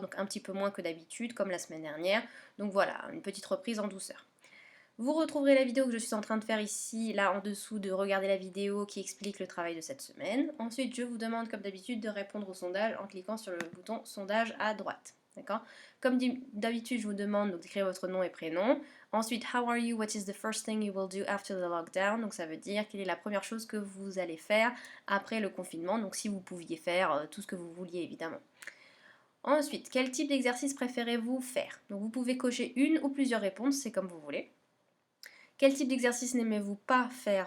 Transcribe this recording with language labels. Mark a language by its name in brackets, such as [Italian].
[French] Donc un petit peu moins que d'habitude, comme la semaine dernière, donc voilà, une petite reprise en douceur. Vous retrouverez la vidéo que je suis en train de faire ici, là en dessous, de regarder la vidéo qui explique le travail de cette semaine. Ensuite, je vous demande comme d'habitude de répondre au sondage en cliquant sur le bouton sondage à droite. D'accord? Comme d'habitude, je vous demande d'écrire votre nom et prénom. Ensuite, [English] how are you? What is the first thing you will do after the lockdown? [French] Donc ça veut dire quelle est la première chose que vous allez faire après le confinement. Donc si vous pouviez faire tout ce que vous vouliez évidemment. Ensuite, quel type d'exercice préférez-vous faire? Donc vous pouvez cocher une ou plusieurs réponses, c'est comme vous voulez. Quel type d'exercice n'aimez-vous pas faire?